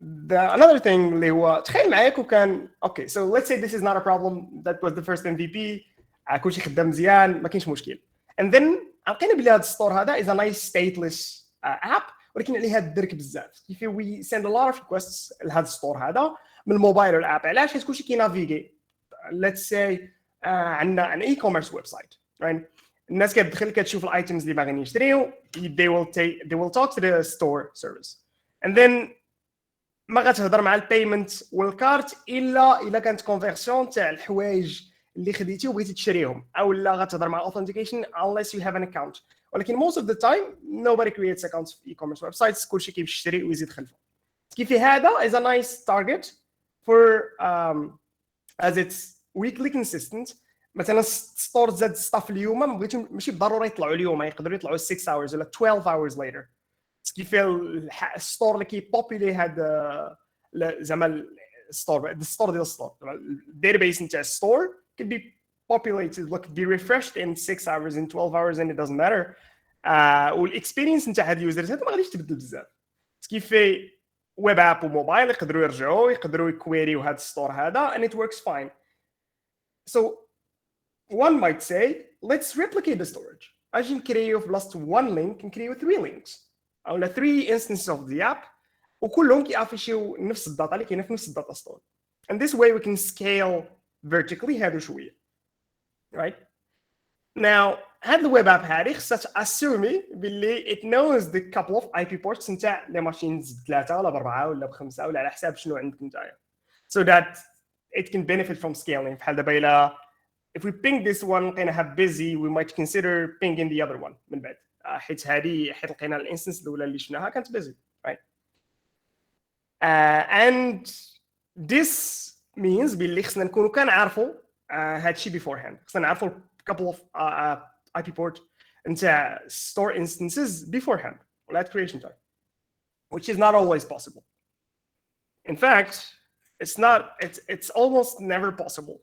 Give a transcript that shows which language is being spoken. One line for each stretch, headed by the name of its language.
English: Another thing
Arabic: اللي هو تخيل معايا كون كان
English: okay, so let's say this is not a problem, that was the first MVP,
Arabic: كلشي خدام مزيان ما كاينش مشكل,
English: and then
Arabic: لقينا بلي هذا الستور هذا
English: is a nice stateless app
Arabic: ولكن عليها الدرك بزاف.
English: if we send a lot of requests
Arabic: لهذا الستور هذا من الموبايل والاب, علاش؟ حيت كلشي كينافيغي
English: let's say
Arabic: عندنا
English: an e-commerce website, right?
Arabic: الناس كتدخل كتشوف الايتمز اللي باغيين يشريو,
English: they will talk to the store service
Arabic: and then ما غتهضر مع البيمنت والكارت الا كانت كونفيرسيون تاع الحوايج اللي خديتي وبغيتي تشريهم, او لا غتهضر مع authentication
English: unless you have an account.
Arabic: ولكن
English: most of the time nobody creates accounts for e-commerce websites,
Arabic: كلشي كيمشي يشري ويزيد خلفه. كيف هذا
English: is a nice target for as it's weekly consistent.
Arabic: مثلا ستور زاد ستاف اليوم ما بغيتو ماشي بالضروره يطلعوا اليوم، يقدروا يطلعوا
English: 6 hours ولا 12 hours later.
Arabic: كيف الستور اللي كيبوبولي هذا زعما الستور ديال الستور الداتابيس نتاع الستور
English: can be populated look be refreshed in 6 hours in 12 hours and it doesn't matter.
Arabic: والاكسبيرينس نتاع هاد اليوزرز هذا ما غاديش تبدل بزاف. كيف ويب اب وموبايل يقدروا يرجعوا يقدروا يكويريو هاد الستور هذا
English: and it works fine. So one might say let's replicate the storage.
Arabic: اجي نكريو في بلاصه one link نكريو 3 links او 3 instances of the app وكلهم كيافيشيو نفس الداتا اللي كاينه في نفس الداتا ستور.
English: And this way we can scale vertically
Arabic: هادو شويه.
English: Right?
Arabic: Now هاد الويب اب هادي خصها تاسومي باللي
English: it knows the couple of IP ports
Arabic: نتاع لي ماشينز 3 ولا 4 ولا 5 ولا على حساب شنو عندك نتايا.
English: So that it can benefit from scaling.
Arabic: بحال دابا إلا
English: if we ping this one
Arabic: لقيناها
English: busy we might consider pinging the other one
Arabic: من بعد حيت لقينا الانستنس الاولى اللي شفناها كانت
English: busy, right? And this means
Arabic: باللي خصنا نكونوا كنعرفوا هادشي
English: beforehand.
Arabic: خصنا نعرفوا
English: couple of IP port
Arabic: نتاع
English: store instances beforehand
Arabic: ولا
English: at creation time, which is not always possible. In fact, it's almost never possible.